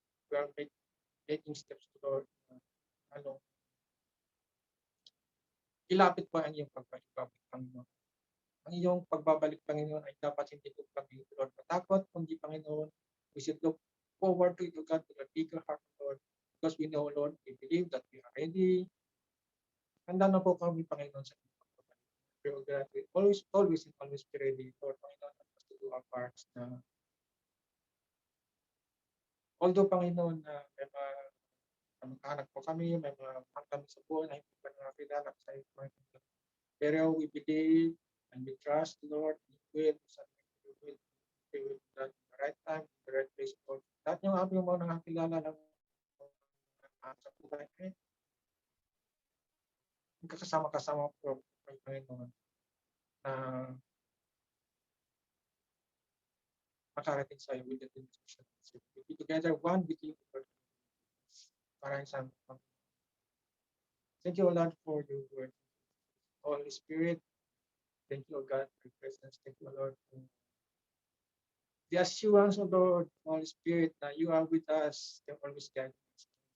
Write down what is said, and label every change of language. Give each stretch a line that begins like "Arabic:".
English: We are making steps, Lord,
Filipino: ilapit po ang iyong pagbabalik, Panginoon. Ang iyong pagbabalik, Panginoon, ay dapat hindi po kami, Lord, matakot, kundi, Panginoon,
English: we should look forward to it, O God, with a bigger heart, Lord, because we know, Lord, we believe that we are ready.
Filipino: Handa na po kami, Panginoon, sa iyong pagbabalik. Pero God,
English: we always be ready,
Filipino: Lord, Panginoon,
English: help us to do our parts
Filipino: na although, Panginoon, na may mga kamag-anak po kami, may mga mahal kami sa buhay na hindi pa nakakilala sa iyo, Panginoon.
English: Pero we believe and we trust, Lord, you will, you will at the right time, the right place, Lord.
Filipino: Lahat yung aming mga nakakilala ng sa buhay, magkakasama-kasama po, Panginoon, na makarating sa iyo
English: with the intention. We be together, one with you, Lord.
Filipino: Maraming salamat.
English: Thank you, Lord, for your word. Holy Spirit, thank you, God, for your presence. Thank you, Lord, for the assurance of Lord, Holy Spirit, that you are with us, you're always guiding us.